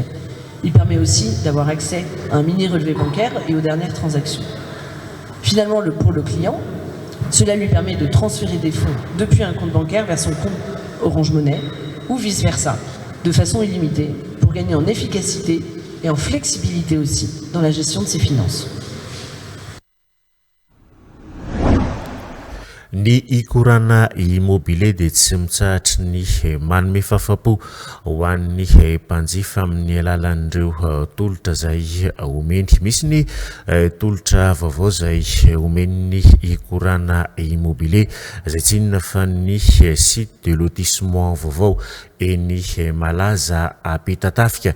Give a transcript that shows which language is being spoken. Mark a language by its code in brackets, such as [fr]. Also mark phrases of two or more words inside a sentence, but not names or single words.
[fr] Il permet aussi d'avoir accès à un mini relevé bancaire et aux dernières transactions. Finalement, pour le client, cela lui permet de transférer des fonds depuis un compte bancaire vers son compte Orange Money ou vice-versa, de façon illimitée, pour gagner en efficacité et en flexibilité aussi dans la gestion de ses finances. [mg] Ny ikorana immobilier dia tsy mitsahatra ny manome fahafapo ho an'ny mpanjifa amin'ny alalan'ireo tolotra izay omeny. Misy ny tolotra vaovao izay omeny ikorana immobilier izay tsy inona fa ny [fr] site de lotissement [mg] vaovao eny malaza Ampitatafika.